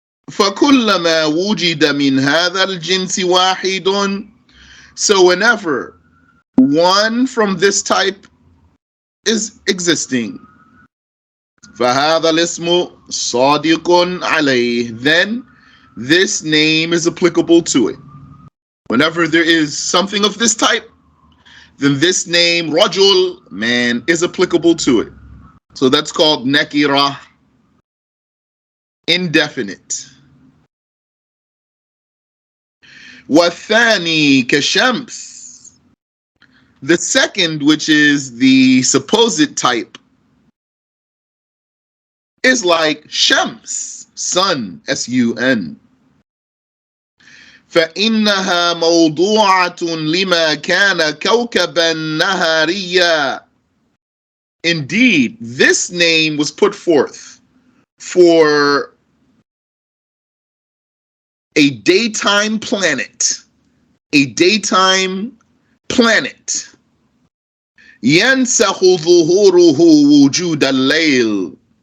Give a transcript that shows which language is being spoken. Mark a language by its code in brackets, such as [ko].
[ar] فكلما وجد من هذا الجنس واحد. [en] So whenever one from this type is existing, [ar] فهذا الاسم صادق عليه, [en] then this name is applicable to it. Whenever there is something of this type, then this name, rajul, man, is applicable to it. So that's called Nakirah, indefinite. [ar] وَالثَّانِي كَشَمْس. [en] The second, which is the supposed type, is like Shams, sun, S-U-N. [ar] فإنها موضوعة لما كان كوكبا نهاريا. [en] Indeed, this name was put forth for a daytime planet. A daytime planet. [ar] ينسخ ظهوره وجود الليل.